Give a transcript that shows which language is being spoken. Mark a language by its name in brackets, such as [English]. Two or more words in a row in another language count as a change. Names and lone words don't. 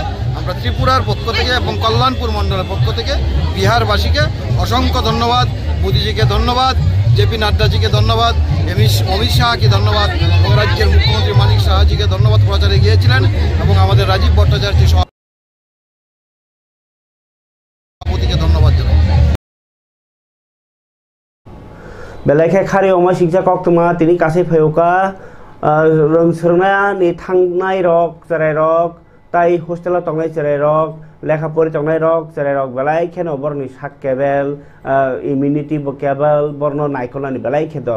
[Bangla] আমরা ত্রিপুরার পক্ষ থেকে এবং কল্যাণপুর মণ্ডলের পক্ষ থেকে বিহারবাসীকে অসংখ্য ধন্যবাদ, মোদিজিকে ধন্যবাদ, জেপি নাড্ডাজিকে ধন্যবাদ, অমিত শাহকে ধন্যবাদ এবং রাজ্যের মুখ্যমন্ত্রী মানিক সাহাজিকে ধন্যবাদ প্রচারে গিয়েছিলেন এবং আমাদের রাজীব ভট্টাচার্য সভাপতিকে ধন্যবাদ জানাই। [Bodo] बेलायखे खारि अमा सिंसा कक्तमा तिनि कासे फैवका रोंसोरनाया नि थांनाय रक जेरै रक ताई हस्टेलाव थांनाय जेरै रक लेखा फराय थांनाय रक जेरै रक बेलायखे न बरनि साक केबल इम्युनिटी केबल बरनो नायखलानि बेलायखे दर